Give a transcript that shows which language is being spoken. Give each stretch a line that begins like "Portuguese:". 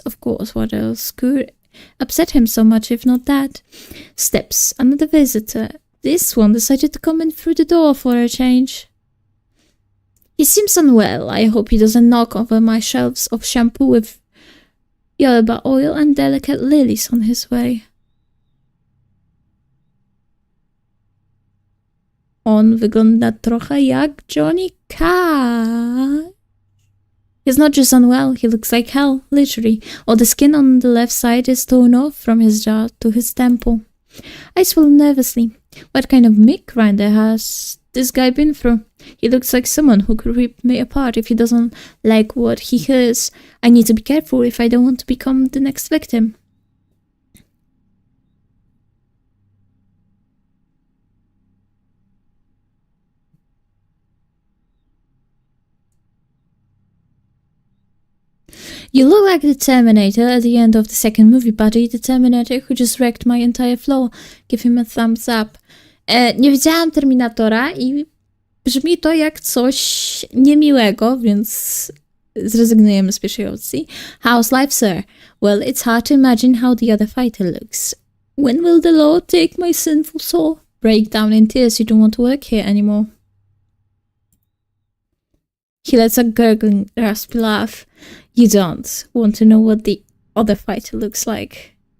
English: Of course, what else could upset him so much if not that? Steps. Another visitor. This one decided to come in through the door for a change. He seems unwell. I hope he doesn't knock over my shelves of shampoo with jojoba oil and delicate lilies on his way.
Polish: On wygląda trochę jak Johnny Cash.
English: He's not just unwell, he looks like hell, literally. All the skin on the left side is torn off from his jaw to his temple. I swallow nervously. What kind of meat grinder has this guy been through? He looks like someone who could rip me apart if he doesn't like what he hears. I need to be careful if I don't want to become the next victim. You look like the Terminator at the end of the second movie, buddy. The Terminator who just wrecked my entire floor. Give him a thumbs up.
Polish: Nie widziałam Terminatora i brzmi to jak coś niemiłego, więc zrezygnujemy z pierwszej opcji.
English: How's life, sir? Well, it's hard to imagine how the other fighter looks. When will the Lord take my sinful soul? Break down in tears, you don't want to work here anymore. He lets a gurgling, raspy laugh. You don't want to know what the other fighter looks like.